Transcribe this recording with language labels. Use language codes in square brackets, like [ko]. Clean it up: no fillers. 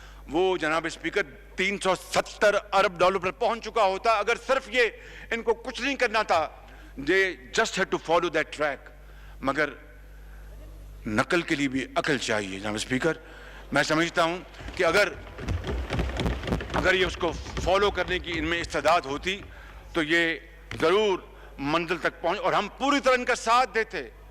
[ur] وہ جناب اسپیکر 370 ارب ڈالر پر پہنچ چکا ہوتا اگر صرف یہ ان کو کچھ نہیں کرنا تھا. [en] they just had to follow that track. [ur] مگر نقل کے لیے بھی عقل چاہیے جناب اسپیکر. میں سمجھتا ہوں کہ اگر یہ اس کو فالو کرنے کی ان میں استعداد ہوتی تو یہ ضرور منزل تک پہنچ, اور ہم پوری طرح ان کا ساتھ دیتے.